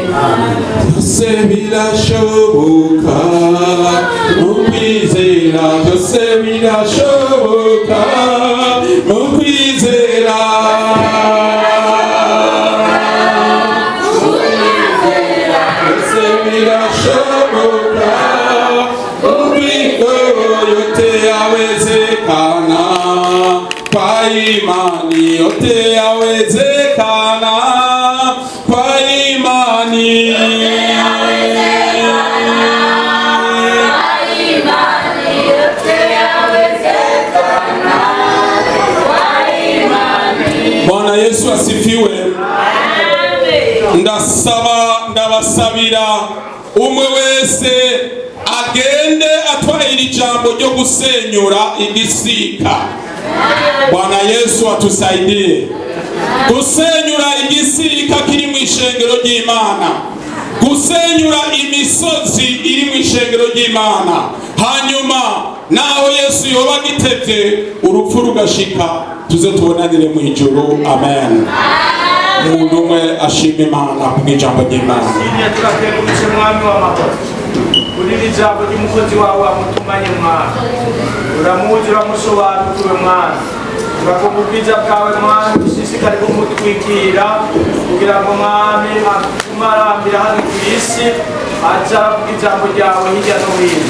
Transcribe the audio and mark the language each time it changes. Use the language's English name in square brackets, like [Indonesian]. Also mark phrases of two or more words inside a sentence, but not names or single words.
[Rundi] byose birashoboka mu kwizera, byose birashoboka mu kwizera. Byose birashoboka mu kwizera, [Swahili] yote yawezekana kwa imani, yote yawezekana kwa imani. Bwana Yesu asifiwe. [Rundi] Ndabasabira umwe wese agende atwaye iri jambo ryo gusenyura igisika. [Swahili] Bwana Yesu atusaidie [Rundi] gusenyura igisika kiri mu ishengero ry'Imana, gusenyura imisozi iri mu ishengero ry'Imana. Hanyuma naho Yesu yoba agitevye urupfu rugashika, tuze tubonanire mu ijuru. Amen. Umuntu umwe ashima Imana kubw'ijambo ry'Imana. Turakengurukiye mwami w'amahoro kuri iri jambo ry'umukozi wawe wamutumanye mwami, uramuzi uramusobanukiwe mwami, turakumva ubwiza bwawe mwami, ushishikare kumutwikira kugira ngo mwami atume arambira hano ku isi, aze aravuga ijambo ryawe hirya no hino.